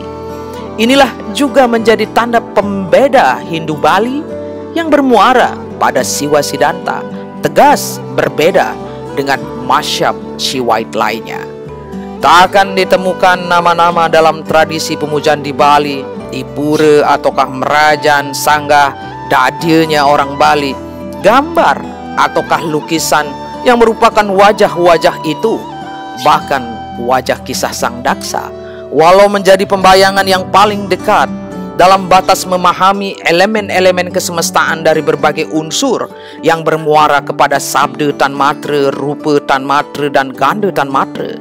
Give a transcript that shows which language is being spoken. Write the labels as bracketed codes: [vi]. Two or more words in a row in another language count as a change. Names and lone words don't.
[id] Inilah juga menjadi tanda pembeda Hindu Bali yang bermuara pada Siwa Siddhanta, tegas berbeda dengan masyhab Shivite lainnya. Tak akan ditemukan nama-nama dalam tradisi pemujaan di Bali, di pura ataukah merajan, sanggah, dadianya orang Bali, gambar ataukah lukisan yang merupakan wajah-wajah itu, bahkan wajah kisah Sang Daksa, walau menjadi pembayangan yang paling dekat dalam batas memahami elemen-elemen kesemestaan dari berbagai unsur yang bermuara kepada [sa] sabda tanmatra, rupa tanmatra, [id] dan [sa] ganda tanmatra.